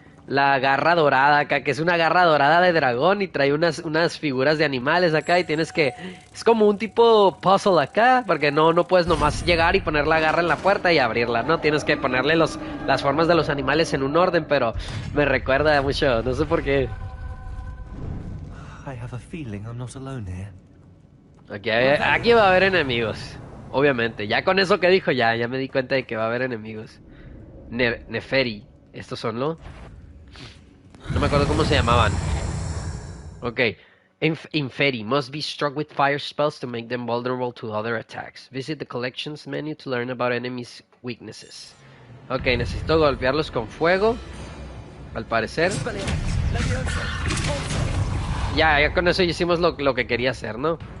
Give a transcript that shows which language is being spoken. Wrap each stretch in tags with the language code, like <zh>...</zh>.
<es>la garra dorada acá, que es una garra dorada de dragón y trae unas figuras de animales acá y tienes que... Es como un tipo puzzle acá, porque no puedes nomás llegar y poner la garra en la puerta y abrirla, ¿no? Tienes que ponerle las formas de los animales en un orden, pero me recuerda mucho, no sé por qué.</es> <en>I have a feeling I'm not alone here.</en> <es>Aquí va a haber enemigos, obviamente. Ya con eso que dijo, ya me di cuenta de que va a haber enemigos. Neferi, estos son, ¿no? No me acuerdo cómo se llamaban. Ok.</es> <en>Inferi must be struck with fire spells to make them vulnerable to other attacks. Visit the collections menu to learn about enemies' weaknesses.</en> <es>Ok, necesito golpearlos con fuego. Al parecer. Ya con eso hicimos lo que quería hacer, ¿no?</es>